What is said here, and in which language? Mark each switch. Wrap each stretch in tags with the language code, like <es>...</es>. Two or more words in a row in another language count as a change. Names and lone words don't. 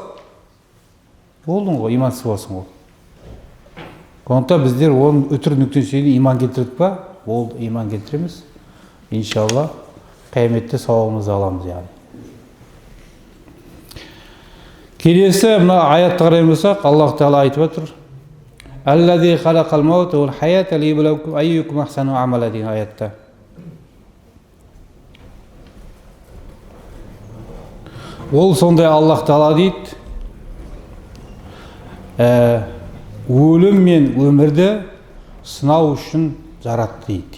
<kk>Болдың ғой, имансыз боласың ғой. Сондықтан біздер оның өтір нүктесіне иман келтірдік па? Болды, иман келтіреміз. Иншалла қияметте сауабымызды аламыз яғни. Келесі мына аятты қарайтын болсақ, Аллах Тағала айтып отыр:</kk> <ar>«الذي خلق الموت والحياة ليبلوكم أيكم أحسن عملا»</ar> <kk>деген аятта. Ол сондай Аллах Тағала дейді, өлім мен өмірді сынау үшін жаратты дейді.</kk>